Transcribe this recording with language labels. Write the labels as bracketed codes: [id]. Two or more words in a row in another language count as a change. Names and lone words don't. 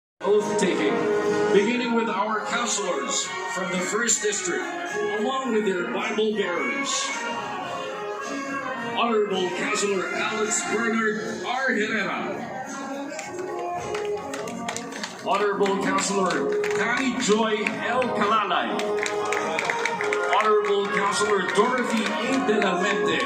[en] oath-taking, beginning with our councilors from the 1st District, along with their Bible bearers. Honorable Councilor Alex Bernard R. Herrera. Honorable Councilor Connie Joy L. Calalay. Honorable Councilor Dorothy A. De La Mente.